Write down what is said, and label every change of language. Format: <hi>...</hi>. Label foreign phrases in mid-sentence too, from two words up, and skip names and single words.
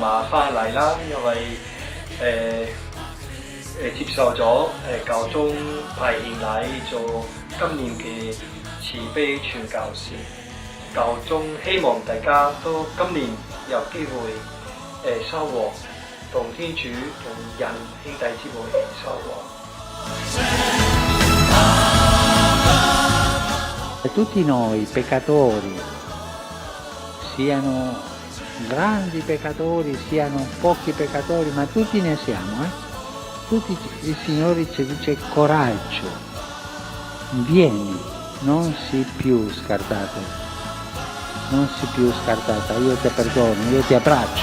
<yue>馬翻嚟啦，因為接受咗教宗派遣禮做今年嘅慈悲傳教士。教宗希望大家都今年有機會收穫同天主同人兄弟姊妹收穫。</yue> <it>Tutti noi peccatori, siano grandi peccatori, siano pochi peccatori, ma tutti ne siamo, Tutti il Signore ci dice coraggio, vieni, non sii più scartato, io ti perdono, io ti abbraccio.</it>